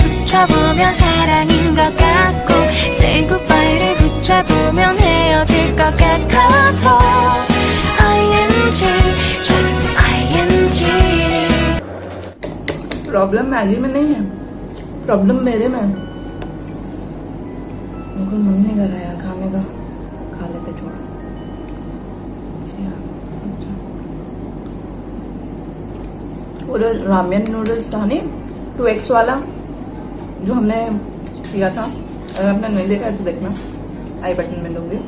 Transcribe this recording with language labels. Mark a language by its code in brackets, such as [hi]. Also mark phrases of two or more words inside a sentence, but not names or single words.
[ko] 멈춰보면 사랑인 것 같고 [en] Say goodbye [ko] 를 붙잡으면 헤어질 것 같아서 [en] ING just ING [hi] प्रॉब्लम मैगी में नहीं है, प्रॉब्लम मेरे में। बिल्कुल मन नहीं कर रहा यार खाने का, खा लेते छोड़। वो जो [en] ramen noodles [hi] था नहीं 2x वाला जो हमने किया था, अगर आपने नहीं देखा है तो देखना, [en] i button [hi] में दूंगी।